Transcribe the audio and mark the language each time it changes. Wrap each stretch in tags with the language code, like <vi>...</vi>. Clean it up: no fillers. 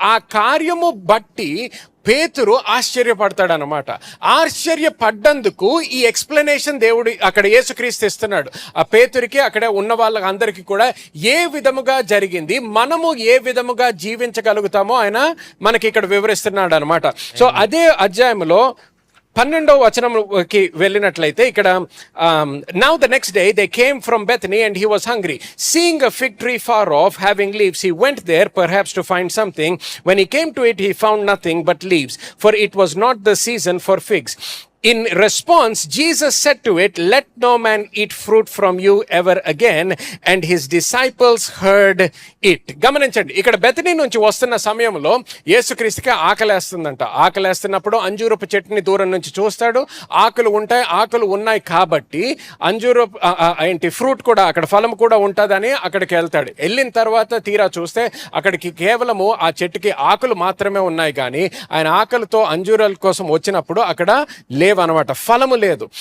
<te>ఆ కార్యము బట్టి పేతురు ఆశ్చర్యపడతాడు అన్నమాట. ఆశ్చర్యపడ్డందుకు ఈ ఎక్స్ప్లెనేషన్ దేవుడు అక్కడ యేసుక్రీస్తు ఇస్తున్నాడు ఆ పేతురికి, అక్కడ ఉన్న వాళ్ళందరికీ కూడా ఏ విధముగా జరిగింది, మనము ఏ విధముగా జీవించగలుగుతామో ఆయన మనకి ఇక్కడ వివరిస్తున్నాడు అనమాట. సో అదే అధ్యాయంలో 12వ వచనంకి వెళ్ళినట్లయితే ఇక్కడ</te> <en>now the next day they came from Bethany and he was hungry. Seeing a fig tree far off having leaves, he went there perhaps to find something. When he came to it, he found nothing but leaves, for it was not the season for figs. In response, Jesus said to it, "Let no man eat fruit from you ever again." And his disciples heard it.</en> <te>గమనించండి, ఇక్కడ బెతనీ నుంచి వస్తున్న సమయంలో యేసుక్రీస్తుకి ఆకలేస్తుందంట. ఆకలేస్తున్నప్పుడు అంజూరపు చెట్టుని దూరం నుంచి చూస్తాడు. ఆకులు ఉన్నాయి కాబట్టి అంజూరపు ఫ్రూట్ కూడా, అక్కడ ఫలం కూడా ఉంటుందని అక్కడికి వెళ్తాడు. వెళ్ళిన తర్వాత తీరా చూస్తే అక్కడికి కేవలము ఆ చెట్టుకి ఆకులు మాత్రమే ఉన్నాయి, కానీ ఆయన ఆకలితో అంజూరాల కోసం వచ్చినప్పుడు అక్కడ అనమాట, ఫలము లేదు.</te>